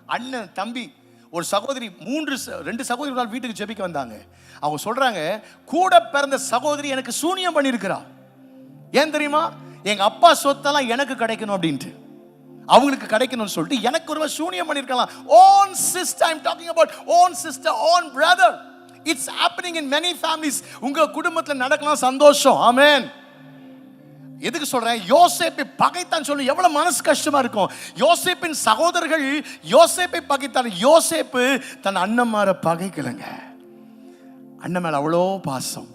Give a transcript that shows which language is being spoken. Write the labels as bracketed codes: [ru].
[ta] அண்ணன் தம்பி, ஒரு சகோதரி 2 சகோதரிகள் வீட்டுக்கு ஜெபிக்க வந்தாங்க. அவங்க சொல்றாங்க, கூட பிறந்த சகோதரி எனக்கு சூனியம் பண்ணியிருக்கிறா. ஏன் தெரியுமா? எங்க அப்பா சொத்தெல்லாம் எனக்கு கிடைக்கணும் அப்படின்ட்டு, அவங்களுக்கு கிடைக்கணும்னு சொல்லிட்டு எனக்கு ஒரு சூனியம் பண்ணியிருக்கலாம். [en] own sister, I'm talking about own sister, own brother. It's happening in many families. [ta] உங்க குடும்பத்தில் நடக்கலாம், சந்தோஷம். ஆமென். எதுக்கு சொல்றேன்? யோசேப்பை பகைத்தான் சொல்லி எவ்வளவு மனசு கஷ்டமா இருக்கும். யோசேப்பின் சகோதரர்கள் யோசேப்பை பகைத்தான். யோசேப்பு தன் அண்ணன்மார பகைக்கலங்க. அண்ணன் மேல அவ்வளோ பாசம்.